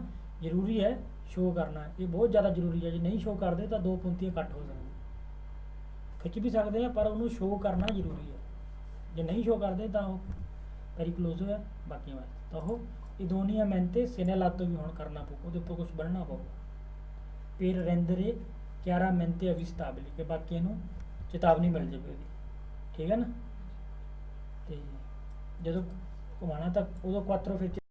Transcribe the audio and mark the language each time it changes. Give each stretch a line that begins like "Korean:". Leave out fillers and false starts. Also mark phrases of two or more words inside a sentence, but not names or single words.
Punjabi: ਜ਼ਰੂਰੀ ਹੈ ਸ਼ੋਅ ਕਰਨਾ, ਇਹ ਬਹੁਤ ਜ਼ਿਆਦਾ ਜ਼ਰੂਰੀ ਹੈ। ਜੇ ਨਹੀਂ ਸ਼ੋਅ ਕਰਦੇ ਤਾਂ ਦੋ ਪੁੰਤੀਆਂ ਕੱਟ ਹੋ ਸਕਦੀਆਂ, ਖਿੱਚ ਵੀ ਸਕਦੇ ਆ ਪਰ ਉਹਨੂੰ ਸ਼ੋਅ ਕਰਨਾ ਜ਼ਰੂਰੀ ਹੈ। ਜੇ ਨਹੀਂ ਸ਼ੋਅ ਕਰਦੇ ਤਾਂ ਉਹ ਪੈਰੀਕਲੋਜ਼ ਹੈ ਬਾਕੀਆਂ ਵਾਸਤੇ। ਤਾਂ ਉਹ
Italian: idoniamente segnalato
Punjabi: ਵੀ ਹੁਣ ਕਰਨਾ ਪਊ, ਉਹਦੇ ਉੱਪਰ ਕੁਝ ਬੰਨ੍ਹਣਾ ਪਊਗਾ।
Italian: per rendere chiaramente avvistabili
Punjabi: ਕਿ ਬਾਕੀਆਂ ਨੂੰ ਚੇਤਾਵਨੀ ਮਿਲ ਜਾਵੇ ਉਹਦੀ, ਠੀਕ ਹੈ ਨਾ। ਤੇ ਜਦੋਂ ਘੁਮਾਉਣਾ ਤਾਂ ਉਦੋਂ ਕੁਆਤਰੋ ਫਿਰ